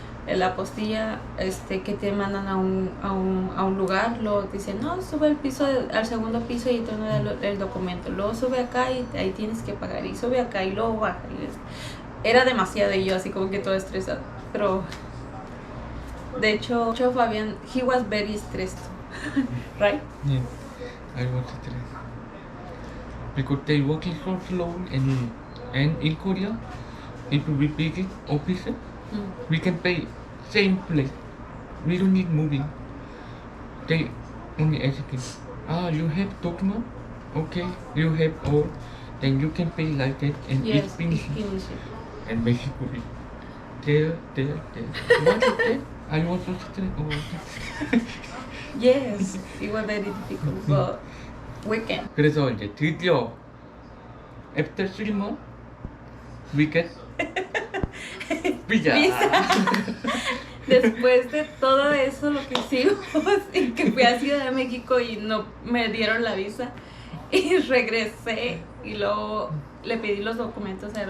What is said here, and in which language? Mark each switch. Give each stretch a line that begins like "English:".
Spanish: La apostilla, que te mandan a un lugar, luego te dicen, no, sube al segundo piso y te dan el documento, luego sube acá y ahí tienes que pagar, y sube acá y luego baja. Era demasiado y yo así como que todo estresado, pero de hecho Fabián,
English: he was very stressed, right? Yeah, I was stressed because they working so slow and in Korea, if we pick office, we can pay same place. We don't need moving. They only asking, you have document? Okay, you have all. Then you can pay like that and Yes, it's finished. finish it. And basically, there. What is that? I was so stressed about it. Yes, it was very difficult, but we can.
Korean: 그래서 이제 드디어
English: after 3 months, we get visa.
Spanish: Después de todo eso, lo que hicimos, y que fui a Ciudad de México y no me dieron la visa, y regresé y luego le pedí los documentos a él.